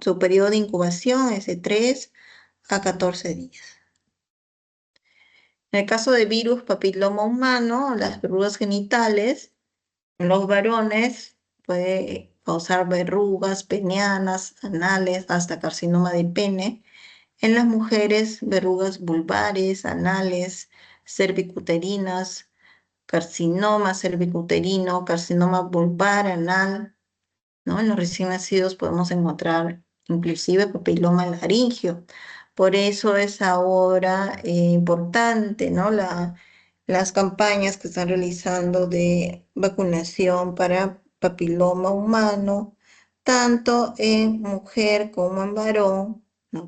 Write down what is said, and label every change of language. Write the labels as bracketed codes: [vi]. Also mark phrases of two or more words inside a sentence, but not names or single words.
[es] Su periodo de incubación es de 3 a 14 días. En el caso de virus papiloma humano, las verrugas genitales, en los varones puede causar verrugas penianas, anales, hasta carcinoma de pene. En las mujeres, verrugas vulvares, anales, cervicuterinas, carcinoma cervicuterino, carcinoma vulvar, anal, ¿no? En los recién nacidos podemos encontrar inclusive papiloma laringio. Por eso es ahora importante, ¿no? Las campañas que están realizando de vacunación para papiloma humano, tanto en mujer como en varón, ¿no?